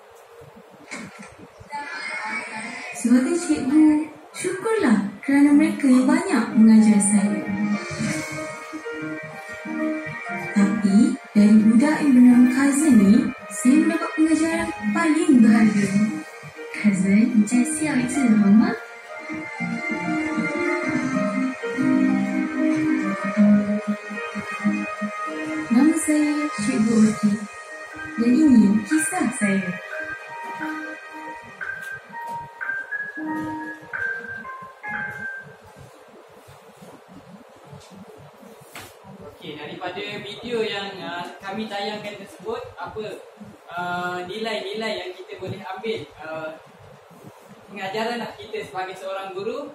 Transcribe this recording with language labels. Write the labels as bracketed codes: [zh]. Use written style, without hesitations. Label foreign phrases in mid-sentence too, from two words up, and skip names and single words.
[ms] Sebagai cikgu, syukurlah kerana mereka yang banyak mengajar saya. Tapi dari budak yang bernama Kazan ni, saya mendapat pengajaran paling berharga. Kazan, [zh] 再笑一次好吗？ [ms] Nama saya Cikgu Oti, dan ini kisah saya. Okey, daripada video yang kami tayangkan tersebut, apa nilai-nilai yang kita boleh ambil pengajaran lah kita sebagai seorang guru.